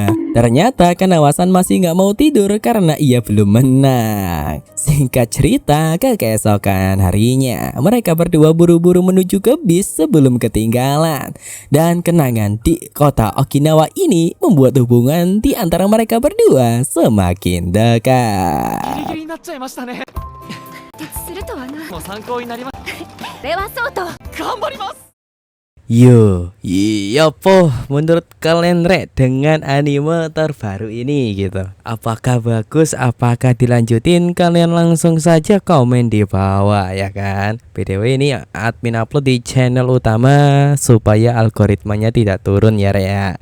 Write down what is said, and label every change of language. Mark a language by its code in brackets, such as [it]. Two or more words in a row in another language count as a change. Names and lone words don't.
[id] Ternyata Kanawasan masih nggak mau tidur karena ia belum menang. Singkat cerita, keesokan harinya, mereka berdua buru-buru menuju ke bis sebelum ketinggalan. Dan kenangan di kota Okinawa ini membuat hubungan di antara mereka berdua semakin dekat. [ja] ギリギリになっちゃいましたね。徹するとはな。もう参考になります。ではそうと。頑張ります。 [id] Yo, iya po, menurut kalian dengan anime terbaru ini gitu, apakah bagus, apakah dilanjutin? Kalian langsung saja komen di bawah ya kan. BTW ini admin upload di channel utama supaya algoritmanya tidak turun ya Rea.